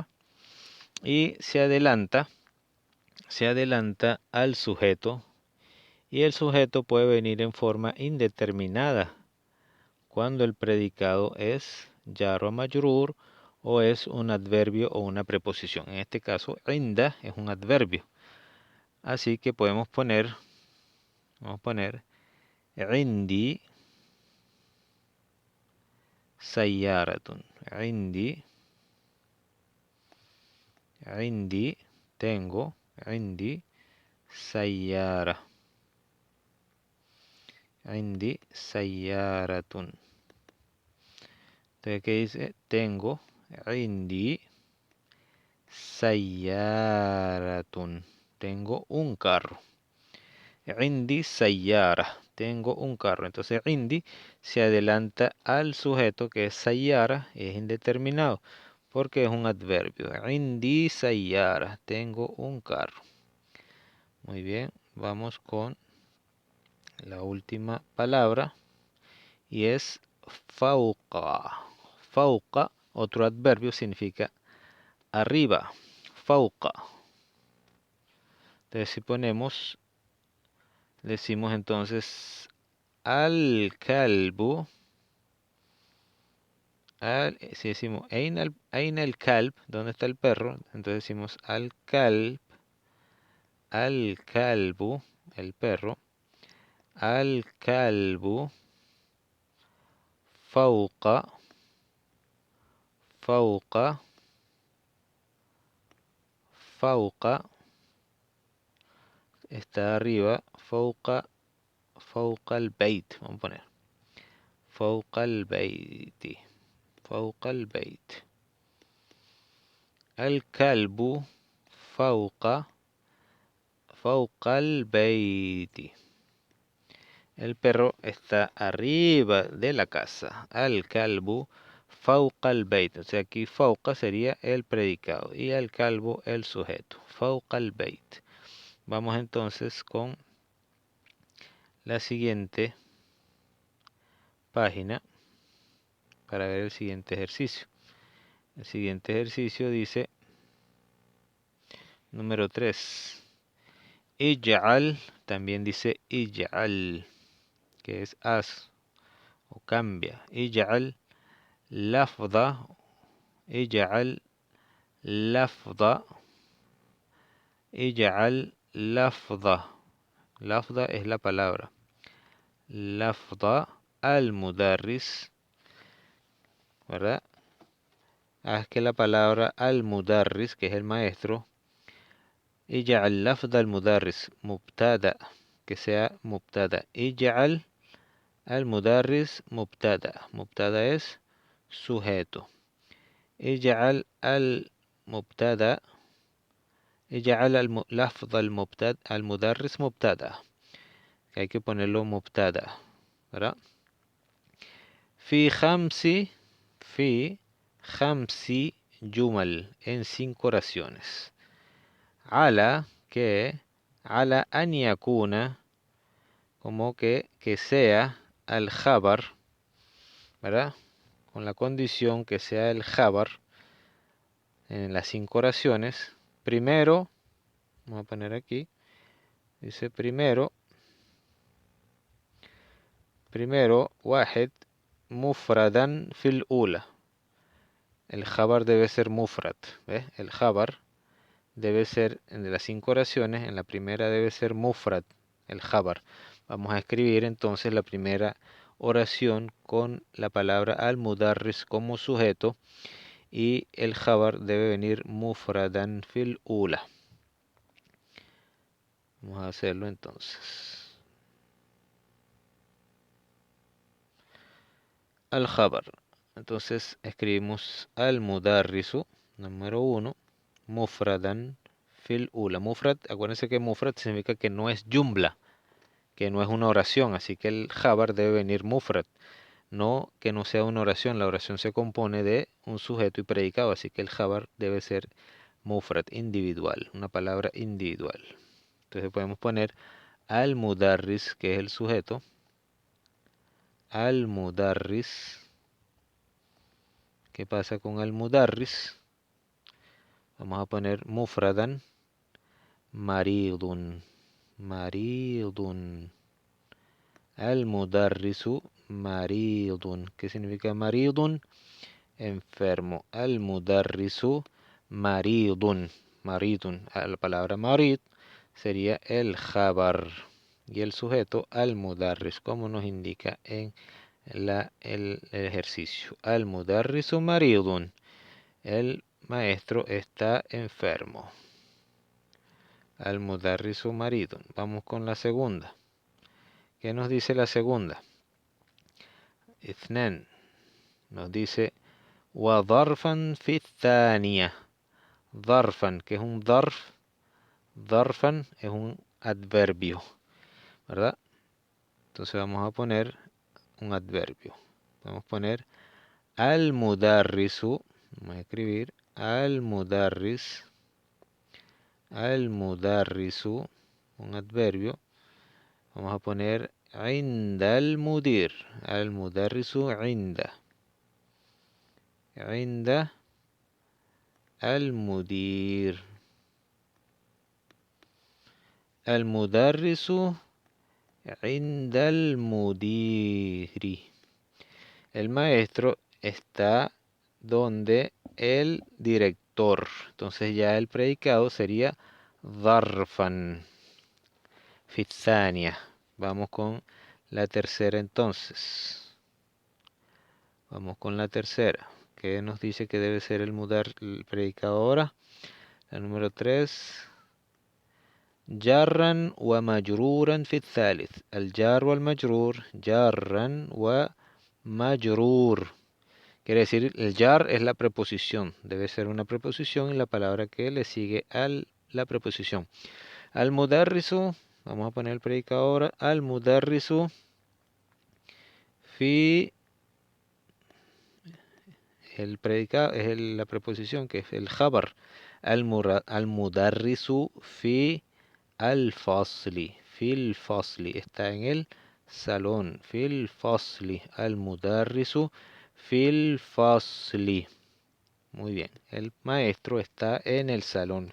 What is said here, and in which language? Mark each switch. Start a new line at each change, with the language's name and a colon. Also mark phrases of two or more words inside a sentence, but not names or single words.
Spanish: Y se adelanta al sujeto, y el sujeto puede venir en forma indeterminada cuando el predicado es jar o majrur o es un adverbio o una preposición. En este caso, inda es un adverbio. Así que podemos poner, vamos a poner,
Arabic: عندي سيارةٌ. Indi, tengo, عندي سيارة. عندي سيارةٌ.
Spanish: Entonces, ¿qué dice? Tengo,
Arabic: عندي سيارةٌ.
Spanish: Tengo un carro.
Arabic: عندي سيارة.
Spanish: Tengo un carro. Entonces, indi se adelanta al sujeto que es sayyara, es indeterminado, porque es un adverbio.
Arabic: عندي سيارة.
Spanish: Tengo un carro. Muy bien, vamos con la última palabra y es fauqa. Fauqa, otro adverbio, significa arriba. Fauqa. Entonces, si ponemos, decimos entonces
Arabic: الكلبُ.
Spanish: Si decimos
Arabic: أين الكلب,
Spanish: ¿dónde está el perro? Entonces decimos
Arabic: الكلبُ,
Spanish: el perro,
Arabic: الكلبُ فوقَ، فوقَ، فوقَ,
Spanish: está arriba,
Arabic: فوق، فوق البيت,
Spanish: vamos a poner,
Arabic: فوق البيتِ، فوق البيت. الكلبُ فوق، فوق البيتِ.
Spanish: El perro está arriba de la casa.
Arabic: الكلبُ فوق البيت.
Spanish: O sea, aquí fauqa sería el predicado y
Arabic: الكلبُ
Spanish: el sujeto.
Arabic: فوق البيت.
Spanish: Vamos entonces con la siguiente página para ver el siguiente ejercicio. El siguiente ejercicio dice, número 3. Ij'al, también dice ij'al, que es haz o cambia.
Arabic: اجعل لفظة، اجعل لفظة، اجعل لفظة.
Spanish: Lafda es la palabra.
Arabic: لفظة المدرس, ¿verdad?
Spanish: Haz que la palabra
Arabic: المدرس,
Spanish: que es el maestro,
Arabic: اجعل لفظة المدرس مبتدأ,
Spanish: que sea mubtada.
Arabic: اجعل المدرس مبتدأ.
Spanish: Mubtada es sujeto.
Arabic: اجعل المبتدأ، اجعل اللفظة المبتدأ، المدرس مبتدأ.
Spanish: Que hay que ponerlo mubtada, ¿verdad?
Arabic: في خمسِ، في خمسِ جمل,
Spanish: en 5 oraciones. Ala, que,
Arabic: على أن يكون,
Spanish: como que sea
Arabic: الخبر,
Spanish: ¿verdad? Con la condición que sea el jabar en las 5 oraciones. Primero, vamos a poner aquí, dice primero,
Arabic: واحد مفردا في الأولى.
Spanish: El jabar debe ser mufrad, ¿ves? El jabar debe ser, en las 5 oraciones, en la primera debe ser mufrad, el jabar. Vamos a escribir entonces la primera oración con la palabra al-mudarris como sujeto y el jabar debe venir
Arabic: مفردًا في الأولى.
Spanish: Vamos a hacerlo entonces.
Arabic: Al-jabar.
Spanish: Entonces escribimos al-mudarrisu, número 1,
Arabic: مفردًا في الأولى.
Spanish: Mufrad, acuérdense que mufrad significa que no es jumla, que no es una oración, así que el jabar debe venir mufrad. no que no sea una oración. La oración se compone de un sujeto y predicado, así que el jabar debe ser mufrad, individual, una palabra individual. Entonces podemos poner al-mudarris, que es el sujeto. Al-mudarris. ¿Qué pasa con al-mudarris? Vamos a poner
Arabic: مفردًا، مريضٌ. مريضٌ. المدرسُ مريضٌ.
Spanish: ¿Qué significa maridun? Enfermo.
Arabic: المدرسُ مريضٌ. مريضٌ.
Spanish: La palabra marid sería el jabar. Y el sujeto al-mudarris, como nos indica en el ejercicio.
Arabic: المدرسُ مريضٌ.
Spanish: El maestro está enfermo.
Arabic: المدرسُ مريضٌ.
Spanish: Vamos con la segunda. ¿Qué nos dice la segunda? Ithnan. Nos dice
Arabic: وظرفا في الثانية. ظرفا,
Spanish: que es un ظرف. ظرفا es un adverbio, ¿verdad? Entonces vamos a poner un adverbio. Vamos a poner al-mudarrisu. Vamos a escribir al-mudarris. Al-mudarrisu, un adverbio. Vamos a poner
Arabic: عند المدير. المدرس عند. عند المدير. المدرس عند المدير.
Spanish: El maestro está donde el director. Entonces ya el predicado sería
Arabic: ظرفا في الثانية.
Spanish: Vamos con la tercera entonces. Vamos con la tercera. ¿Qué nos dice que debe ser el predicado ahora? La número 3.
Arabic: جارا ومجرورا في الثالث. الجار والمجرور. جارا ومجرور.
Spanish: Quiere decir, el jar es la preposición. Debe ser una preposición y la palabra que le sigue a la preposición. Al-mudarrisu. Vamos a poner el predicado ahora.
Arabic: المدرسُ في.
Spanish: El predicado es la preposición que es el jabar.
Arabic: المدرسُ في الفصلِ. في الفصلِ.
Spanish: Está en el salón.
Arabic: في الفصلِ. المدرسُ في الفصلِ.
Spanish: Muy bien. El maestro está en el salón.